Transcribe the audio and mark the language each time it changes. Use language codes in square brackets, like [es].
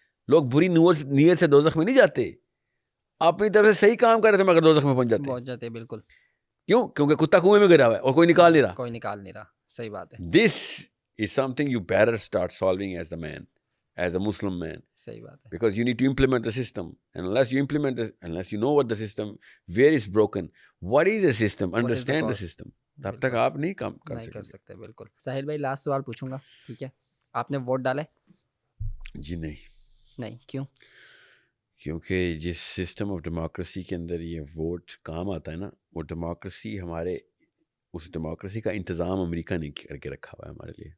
[ur] لوگ بری نیت سے دوزخ میں نہیں جاتے, اپنی طرف سے صحیح کام کر رہے تھے مگر دوزخ میں پہنچ جاتے ہیں. بالکل. کیوں؟ کیونکہ کتا کنویں میں گرا ہوا ہے اور کوئی نکال نہیں رہا. صحیح بات ہے. [en] This is something you better start solving as a man, as a Muslim man. صحیح بات ہے. Because you need to implement the system, and unless you implement this, unless you know what the system, where it's broken, what is the system, understand the system. [ur] تب تک آپ نہیں کام کر نہیں کر سکتے. سکتے. بالکل. ساحل بھائی لاسٹ سوال پوچھوں گا, ٹھیک ہے, آپ نے ووٹ ڈالا ہے؟ جی نہیں, کیوں؟ کیونکہ جس سسٹم آف ڈیموکریسی کے اندر یہ ووٹ کام آتا ہے نا, وہ ڈیموکریسی ہمارے اس ڈیموکریسی کا انتظام امریکہ نے کر کے رکھا ہوا ہے ہمارے لیے.